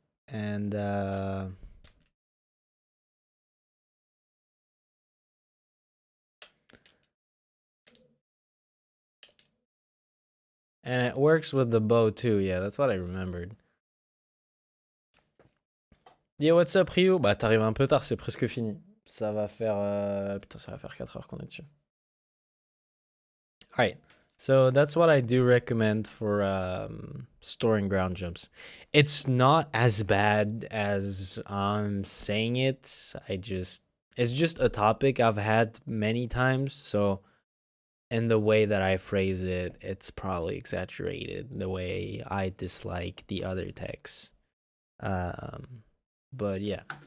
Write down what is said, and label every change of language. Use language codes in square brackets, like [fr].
[en] And it works with the bow too. Yeah, that's what I remembered. Yo, what's up, Rio? [fr] Bah, t'arrives un peu tard, c'est presque fini. Ça va faire... putain, ça va faire 4 heures qu'on est dessus. [en] Alright, so that's what I do recommend for storing ground jumps. It's not as bad as I'm saying it. It's just a topic I've had many times, so in the way that I phrase it, it's probably exaggerated, the way I dislike the other texts. But yeah.